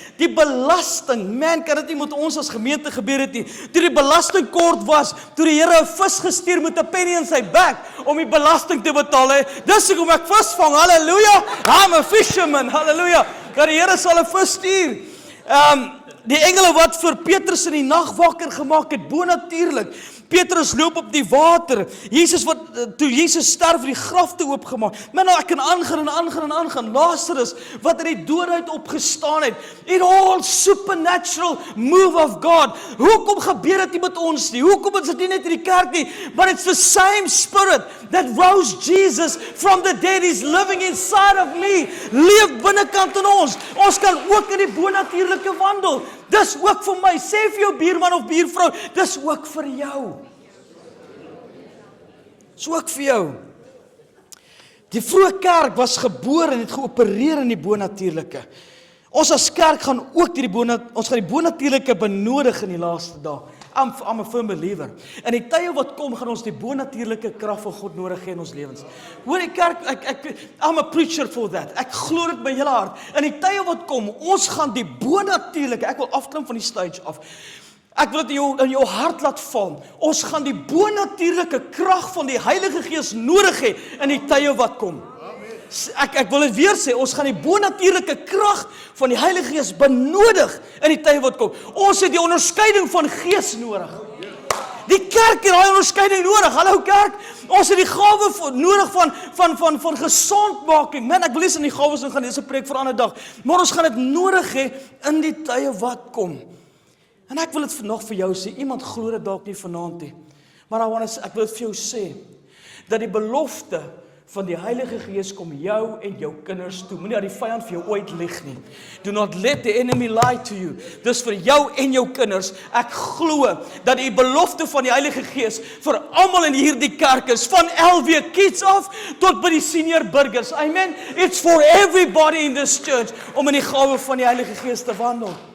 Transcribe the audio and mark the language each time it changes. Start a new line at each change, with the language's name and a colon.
Afrikaans: Die belasting, man, kan dit nie met ons as gemeente gebeur het nie. Toe die belasting kort was, toe die Here 'n vis gestuur met 'n penny in sy bek, om die belasting te betaal. Dis hoekom ek vis vang, halleluja.
English: I'm a fisherman,
Afrikaans: halleluja. Dat die Here sal 'n vis stuur. Die engele wat vir Petrus in die nag wakker gemaak het, bonatuurlik. Petrus loop op die water. Toe Jesus sterf, die graf te oopgemaak. Man, ek kan aangaan. Lazarus wat uit die dood uit opgestaan het.
English: It all supernatural move of God.
Afrikaans: Hoekom gebeur dit nie met ons nie? Hoekom is dit nie net in die kerk nie?
English: But it's the same spirit that rose Jesus from the dead is living inside of me.
Afrikaans: Leef binnekant in ons. Ons kan ook in die bonatuurlike wandel. Dis ook vir my. Sê vir jou buurman of buurvrou, dis ook vir jou. Dis ook vir jou. Die vroeë kerk was gebore en het geopereer in die bonatuurlike. Ons as kerk gaan ook die bonatuurlike benodig in die laaste dae.
English: I'm a firm believer.
Afrikaans: In die tye wat kom, gaan ons die bonatuurlike krag van God nodig hê in ons lewens. Hoor die kerk,
English: I'm a preacher for that.
Afrikaans: Ek glo dit by hele hart. In die tye wat kom, ons gaan die bonatuurlike, ek wil afklim van die stage af. Ek wil dit in jou hart laat val. Ons gaan die bonatuurlike krag van die Heilige Gees nodig hê in die tye wat kom. Ek wil dit weer sê, ons gaan die bonatuurlike krag van die Heilige Gees benodig in die tye wat kom. Ons het die onderskeiding van gees nodig. Die kerk het daai onderskeiding nodig. Hallo kerk, ons het die gawe nodig van gesondmaking. Man, ek wil lees in die gawes en gaan dis 'n preek vir 'n ander dag. Maar ons gaan dit nodig hê in die tye wat kom. En ek wil dit nog vir jou sê, iemand glo dit dalk nie vanaand nie. Maar ek wil dit vir jou sê, dat die belofte van die Heilige Gees kom jou en jou kinders toe. Moenie dat die vyand vir jou ooit lieg nie.
English: Do not let the enemy lie to you.
Afrikaans: Dis vir jou en jou kinders. Ek glo dat die belofte van die Heilige Gees vir almal in hierdie kerk is, van LW kids af tot by die senior burgers. Amen.
English: It's for everybody in this church
Afrikaans: om in die gawe van die Heilige Gees te wandel.